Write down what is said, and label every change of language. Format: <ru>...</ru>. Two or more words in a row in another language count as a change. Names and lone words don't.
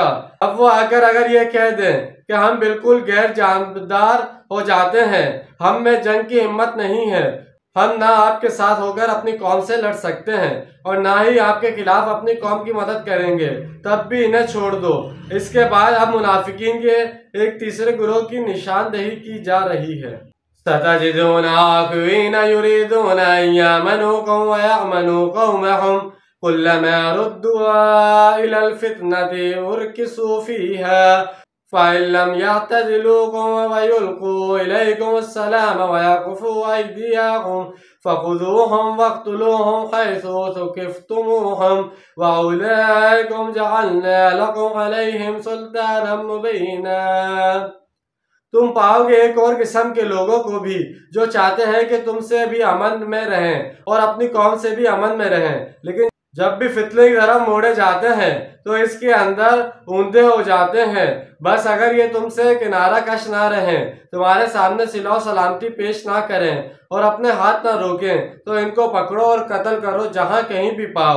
<ur>اب وہ آ کر اگر یہ کہہ دیں کہ ہم بالکل غیر جانبدار ہو جاتے ہیں، ہم میں جنگ کی ہمت نہیں ہے، ہم نہ آپ کے ساتھ ہو کر اپنی قوم سے لڑ سکتے ہیں اور نہ ہی آپ کے خلاف اپنی قوم کی مدد کریں گے، تب بھی انہیں چھوڑ دو. اس کے بعد اب منافقین کے ایک تیسرے گروہ کی نشاندہی کی جا رہی ہے.</ur> <ar>ستجدون آخرين يريدون أن يأمنوكم ويأمنوا قومهم كلما ردوا إلى الفتنة أركسوا فيها فإن لم يعتزلوكم ويلقوا إليكم السلام ويكفوا أيديهم فخذوهم واقتلوهم حيث ثقفتموهم وأولئكم جعلنا لكم عليهم سلطانا مبينا.</ar> <ur>تم پاؤ گے ایک اور قسم کے لوگوں کو بھی جو چاہتے ہیں کہ تم سے بھی امن میں رہیں اور اپنی قوم سے بھی امن میں رہیں، لیکن جب بھی فتنے کی طرف موڑے جاتے ہیں تو اس کے اندر اوندھے ہو جاتے ہیں. بس اگر یہ تم سے کنارہ کش نہ رہیں، تمہارے سامنے صلہ سلامتی پیش نہ کریں اور اپنے ہاتھ نہ روکیں، تو ان کو پکڑو اور قتل کرو جہاں کہیں بھی پاؤ.</ur>